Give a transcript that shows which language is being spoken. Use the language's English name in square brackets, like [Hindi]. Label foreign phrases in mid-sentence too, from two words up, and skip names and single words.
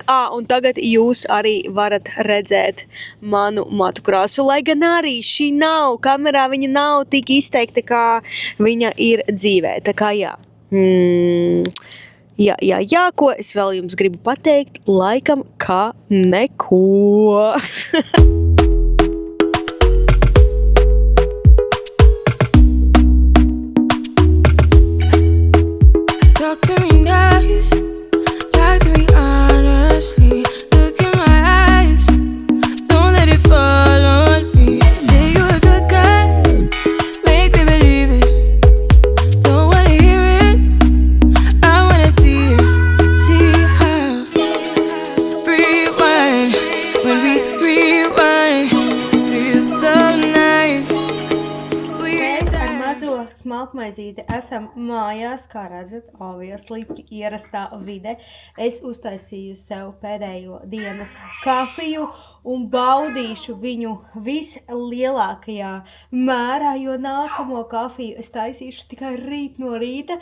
[Latvian] Un tagad jūs arī varat redzēt manu matu krāsu, lai gan arī šī kamerā viņa nav tik izteikta, kā viņa ir dzīvē. Tā kā jā. Jā, ko es vēl jums gribu pateikt, laikam, ka neko. [English] Talk to me nice, talk to me honestly, look in my eyes, don't let it fall on me, say you're a good guy, make me believe it, don't wanna hear it, I wanna see how, rewind, when we rewind, feels so nice. [Latvian] Mēs ar mazo smalkmaizīti esam mājās, kā redzat, obviously, ierastā vide. Es uztaisīju sev pēdējo dienas kafiju un baudīšu viņu vislielākajā mērā, jo nākamo kafiju es taisīšu tikai rīt no rīta.